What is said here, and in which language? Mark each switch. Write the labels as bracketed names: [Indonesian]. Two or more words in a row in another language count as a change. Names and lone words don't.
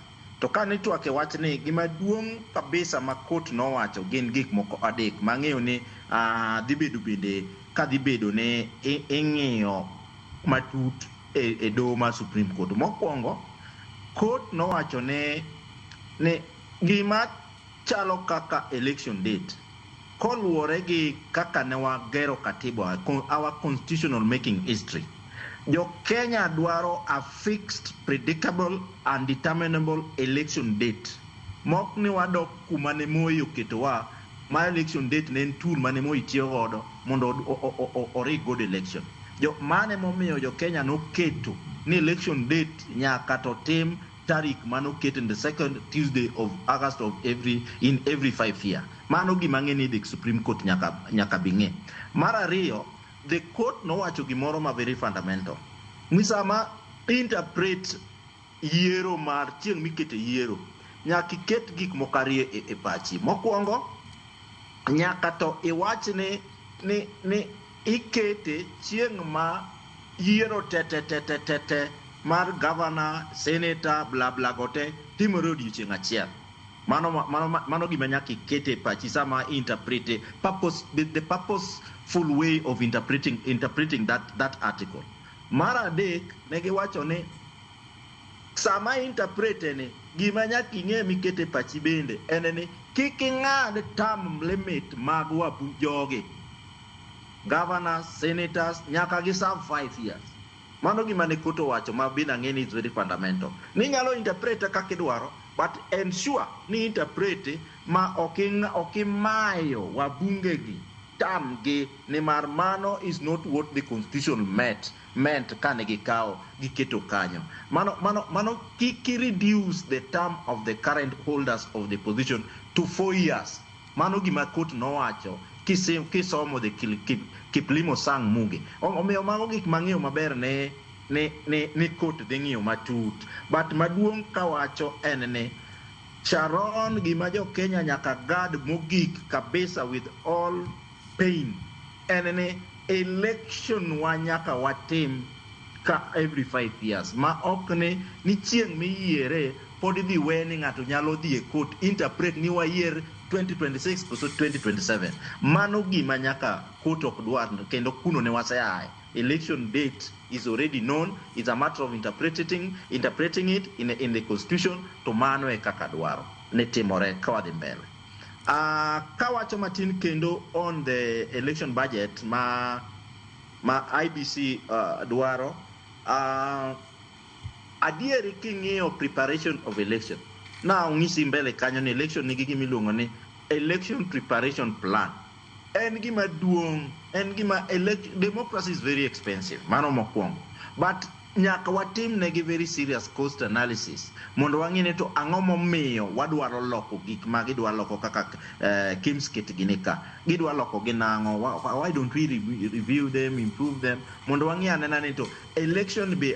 [Luo (Kenya and Tanzania)] To ka nitwake wach ni gima duong' kabisa ma court nowacho gin gik moko adek mang'eyo ni dhibedo bende ka dhibedo ne ing'iyo matut e doho mar Supreme Court. Mokwongo court nowacho ne gima chalo kaka [English] election date [Luo (Kenya and Tanzania)] koluwore gi kaka ne wagero katiba, [English] our constitutional making history. [Luo (Kenya and Tanzania)] Jo Kenya dwaro [English] a fixed, predictable and determinable election date. [Luo (Kenya and Tanzania)] Mok ni wadok kuma ne Moi oketowa ma [English] election date [Luo (Kenya and Tanzania)] ne en tool mane Moi tiyo godo mondo orig [English] good election. [Luo (Kenya and Tanzania)] Jo mane momiyo jo Kenya noketo ni [English] election date [Luo (Kenya and Tanzania)] nyaka to tim tarik mano keto [English] in the second Tuesday of August of every 5 year. [Luo (Kenya and Tanzania)] Mano gima ng'e ni the Supreme Court nyaka bing'e. Mar ariyo, [English] the court [Luo (Kenya and Tanzania)] nowacho gimoro ma [English] very fundamental. [Luo (Kenya and Tanzania)] Misama interpret yiero mar chieng' mikete yiero. Nyaka iket gik mokarie e pachi. Mokwongo nyaka to iwach ni ikete chieng' ma yiero te mar governor, senator, bla bla gote timore odiochieng' achiel. Mano gima nyaka ikete e pachi sama [English] interpret the purposeful way of interpreting that article. [Luo (Kenya and Tanzania)] Mar adek negiwacho ni sama interpret ni gima nyaka ing'e mikete pachi bende en ni kik ing'ad [English] term limit [Luo (Kenya and Tanzania)] mag jogi [English] governors, senators [Luo (Kenya and Tanzania)] nyaka gi [English] serve 5 years. [Luo (Kenya and Tanzania)] Mano gima ne koto wacho ma bina ng'e ni [English] is very fundamental. [Luo (Kenya and Tanzania)] Ni nyalo interpret kaka idwaro [English] but ensure [Luo (Kenya and Tanzania)] ni interpret ma okimayo wabunge gi term gi ni mar mano [English] is not what the constitution meant [Luo (Kenya and Tanzania)] kane gikawo giketo kanyo. Mano kiki [English] reduce the term of the current holders of the position to 4 years. [Luo (Kenya and Tanzania)] Mano gima court nowacho kisomo the Kiplimo Sang Muge. Omiyo mago gik mang'eyo maber ne court dhi ng'iyo matut. But maduong' kawacho en ni Sharon gima jo Kenya nyaka gad mogik kabisa [English] with all pain [Luo (Kenya and Tanzania)] en ni election wa nyaka watim ka [English] every 5 years [Luo (Kenya and Tanzania)] ma ok ni chieng' miyiere pod dhi we ni ng'ato nyalo dhi e court interpret ni wayier 2026 koso 2027. Mano gima nyaka court ok dwar kendo kuno ne waseaye. [English] Election date is already known. It's a matter of interpreting it in the constitution to [Luo (Kenya and Tanzania)] mano e kaka dwaro ne timore kawadhi mbele. Kawacho matin kendo [English] on the election budget [Luo (Kenya and Tanzania)] ma IBC dwaro adieri king'iyo [English] preparation of election. [Luo (Kenya and Tanzania)] Now ng'isi mbele kanyo ni election nigi gimiluongo ni [English] election preparation plan. [Luo (Kenya and Tanzania)] En gima duong', [English] democracy is very expensive, [Luo (Kenya and Tanzania)] mano mokwongo. But nyaka watim negi [English] very serious cost analysis [Luo (Kenya and Tanzania)] mondo wang'e ni to ang'o momiyo wadwaro loko gik ma gidwa loko kaka Kimskit ginika gidwa loko ginang'o. [English] Why don't we review them, improve them [Luo (Kenya and Tanzania)] mondo wang'e anena ni to election be